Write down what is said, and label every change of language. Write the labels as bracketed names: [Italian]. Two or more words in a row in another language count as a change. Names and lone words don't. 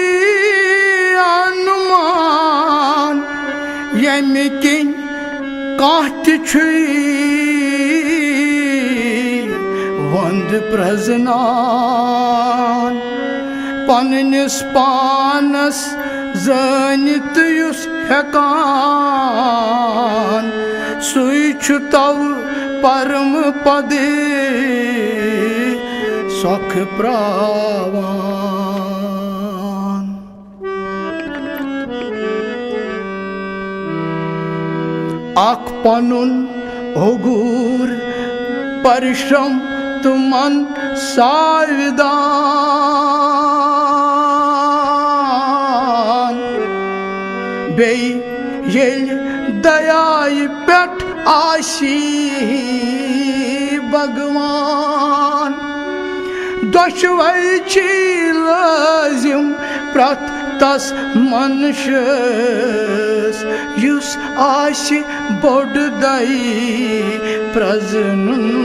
[Kashmiri] अनुमान यमि किन काट छुई वंद प्रजनान पन्निस पानस जानित युस हेकान सुई छु तव परम पदे सुख प्रावान आख पनुन ओगूर परिश्रम तुमन साविदान बे येल दयाय पेट आशी भगवान दुश्वई छी लाजिम प्रत तस मनुष्यस युस आशि बोड दई प्रजनुन